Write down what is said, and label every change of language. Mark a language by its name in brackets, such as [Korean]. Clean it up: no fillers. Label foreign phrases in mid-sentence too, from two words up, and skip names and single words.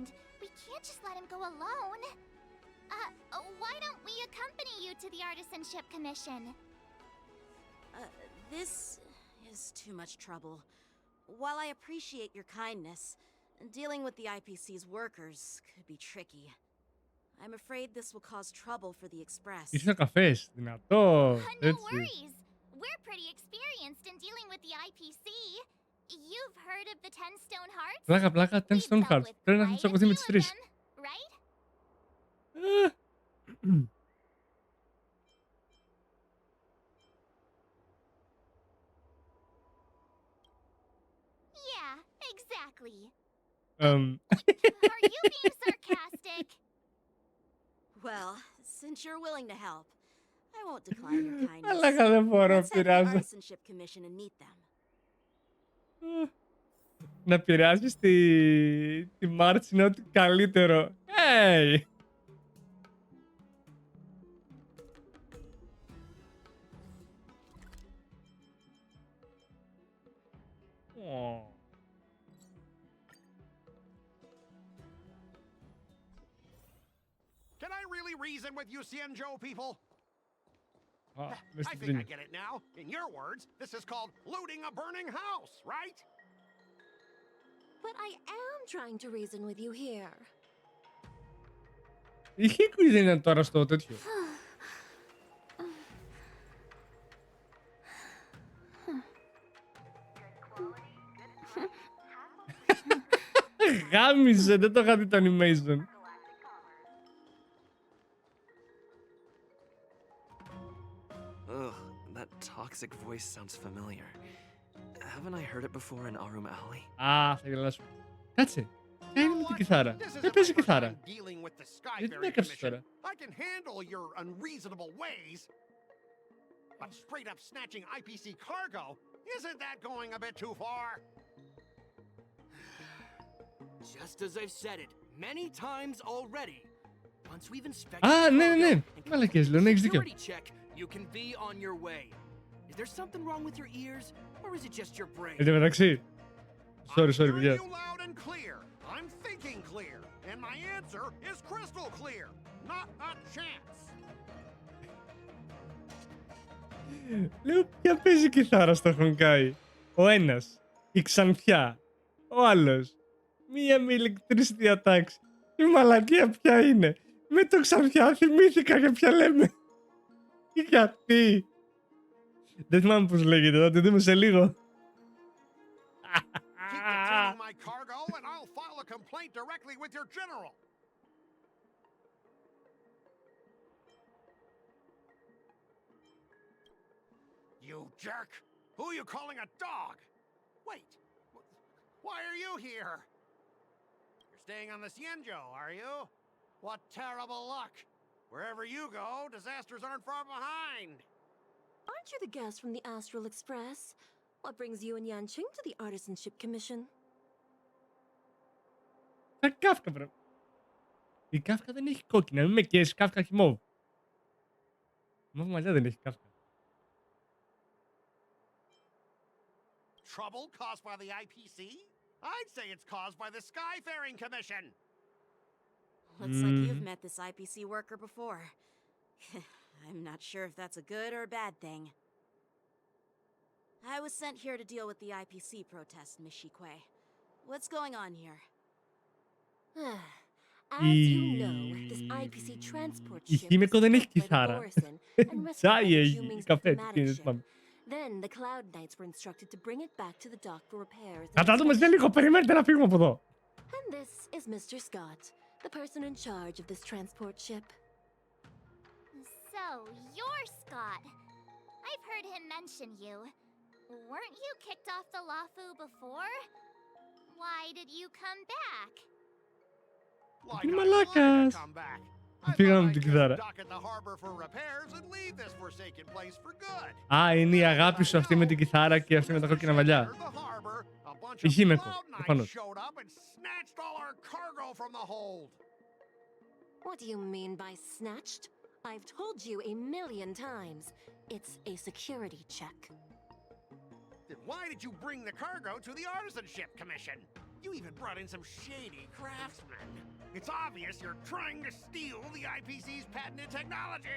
[English] We can't just let him go alone. Why don't we accompany you to the Artisanship Commission? This is too much trouble. While I appreciate your kindness, dealing with the IPC's workers could be tricky. I'm afraid this will cause trouble for the Express. [Greek] Ήρθε ο καφές, δυνατό, [English] No worries. We're pretty experienced in dealing with the IPC. You've heard of the 10 Stone Hearts? [Greek] Πλάκα, 10 Stone Hearts. Πρέπει να έχουν τσακωθεί με τις 3. [English] Right? Yeah, exactly. Are you being sarcastic? Well, since you're willing to help, I won't decline your kindness. [Greek] Αλλά δεν μπορώ, [English] Let's head to the [Greek] πειράζω. [English] Artisanship Commission and meet them. [Greek] να επηρεάσεις τη Μάρτς είναι ό,τι καλύτερο. [English] Hey! Oh. Can I really reason with you Cianzhou people? Mr. I think I get it now. In your words, this is called looting a burning house, right? But I am trying to reason with you here. [Greek] Η Χίκου δεν είναι τώρα στο τέτοιο. Γάμισε, δεν το είχα δει το animation. [English] Ugh, that toxic voice sounds familiar. Haven't I heard it before in Arum Alley? [Greek] Α, θα γελάσω. Κάτσε. Ποια είναι με την κιθάρα. Δεν παίζει κιθάρα. Γιατί την έκαψες τώρα. [English] I can handle your unreasonable ways. But straight up snatching IPC cargo, isn't that going a bit too far? Just as I've said it many times already. Once we've inspected [Greek] Α, ναι. Μαλακές, λέω, ναι, έχεις δίκιο. [English] check, you can be on your way. Is there something wrong with your ears, or is it just your brain? [Greek] Εν τω μεταξύ. Sorry, παιδιά. [English] Loud and clear. I'm thinking clear, and my answer is crystal clear. Not a chance. [Greek] Λέω, ποια παίζει κιθάρα στο Honkai. Ο ένας, η Ξανθιά. Ο άλλος, μία με ηλεκτρική διατάξη. Η μαλακία ποια είναι. Με το Ξανθιά θυμήθηκα για ποια λέμε. Γιατί. Δεν θυμάμαι πώς λέγεται, θα τη δούμε σε λίγο. [English] Keep detaining my cargo, and I'll file a complaint directly with your general. You jerk! Who are you calling a dog? Wait, why are you here? You're staying on the Cianzhou, are you? What terrible luck! Wherever you go, disasters aren't far behind. Aren't you the guest from the Astral Express? What brings you and Yanqing to the Artisanship Commission? [Greek] Τα Κάφκα, βρε. Η Κάφκα δεν έχει κόκκινα, μην με καίσεις, Κάφκα έχει μόβ. Μόβ μαλλιά δεν έχει Κάφκα. [English] Trouble caused by the IPC? I'd say it's caused by the Skyfaring Commission. Looks like you've met this IPC worker before. I'm not sure if that's a good or a bad thing. I was sent here to deal with the IPC protest, Miss Shikue. What's going on here? As you know, this IPC transport [Greek] Η [English] ship [Greek] Χίμεκο δεν έχει [English] was stopped by the [Greek] κιθάρα. [English] garrison and rescued [Greek] Τσάι [English] by the [Greek] έχει, [English] Huming's [Greek] καφέ, [English] diplomatic [Greek] τι είναι, [English] ship. [Greek] πάμε. [English] Then the Cloud Knights were instructed to bring it back to the dock for repairs. and [Greek] Κατά δούμε σε λίγο, περιμένετε να φύγουμε από εδώ. [English] And this is Mr. Scott, the person in charge of this transport ship. So, you're Scott. I've heard him mention you. Weren't you kicked off the Lafu before? Why did you come back? [Greek] Είναι μαλάκας. Πήγαμε με την κιθάρα. Α, είναι η αγάπη σου αυτή με την κιθάρα και αυτή με τα κόκκινα μαλλιά. Η Χίμεκο, προφανώς. [English] What do you mean by snatched? I've told you a million times. It's a security check. Then why did you bring the cargo to the Artisanship Commission? You even brought in some shady craftsmen. It's obvious you're trying to steal the IPC's patented technology.